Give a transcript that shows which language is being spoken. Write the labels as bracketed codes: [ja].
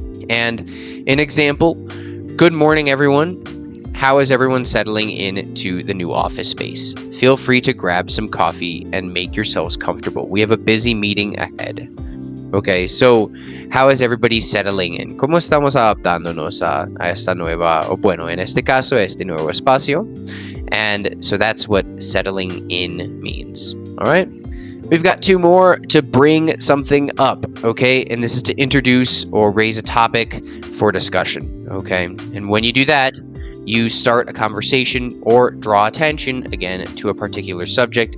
[en] And an example, good morning, everyone. How is everyone settling into the new office space? Feel free to grab some coffee and make yourselves comfortable. We have a busy meeting ahead. Okay, so how is everybody settling in? [es] ¿Cómo estamos adaptándonos a esta nueva, o bueno, en este caso, este nuevo espacio? [en] And so that's what settling in means. All right, we've got 2 more, to bring something up, okay? And this is to introduce or raise a topic for discussion, okay? And when you do that, you start a conversation or draw attention, again, to a particular subject.